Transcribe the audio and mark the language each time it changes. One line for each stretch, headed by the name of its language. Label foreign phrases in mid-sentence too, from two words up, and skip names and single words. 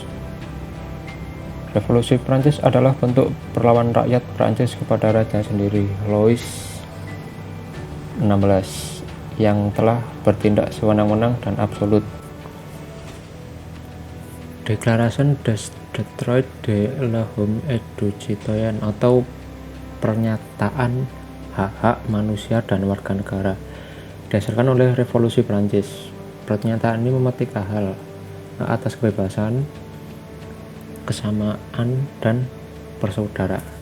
Indonesian: Revolusi Perancis adalah bentuk perlawanan rakyat Perancis kepada raja sendiri, Louis XVI, yang telah bertindak sewenang-wenang dan absolut. Declaration des Droits de l'Homme et du Citoyen atau Pernyataan Hak-Hak Manusia dan Warga Negara didasarkan oleh Revolusi Prancis. Pernyataan ini memetik hal hak atas kebebasan, kesamaan, dan persaudaraan.